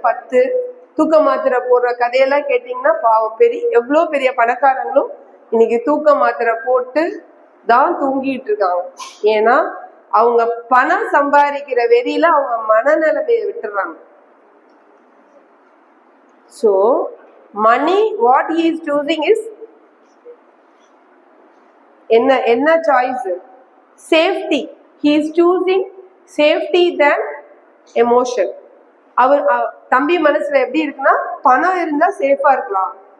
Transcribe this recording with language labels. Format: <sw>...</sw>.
<ta>10 தூக்க மாத்திரை போடுற கதையெல்லாம் கேட்டீங்கன்னா பாவம், எவ்வளவு பெரிய பணக்காரங்களும் இன்னைக்கு தூக்க மாத்திரை போட்டு தான் தூங்கிட்டு இருக்காங்க. ஏன்னா அவங்க பணம் சம்பாதிக்கிற வெறியில அவங்க மனநிலைமையை விட்டுறாங்க.</ta> <en>So money, what he is choosing is</en> <ta>என்ன choice?</ta> <en>Safety. he is choosing safety than emotion.</en> <ta>அவர் தம்பி மனசுல எப்படி இருக்குன்னா பணம் இருந்தா சேஃபா இருக்கலாம்.</ta>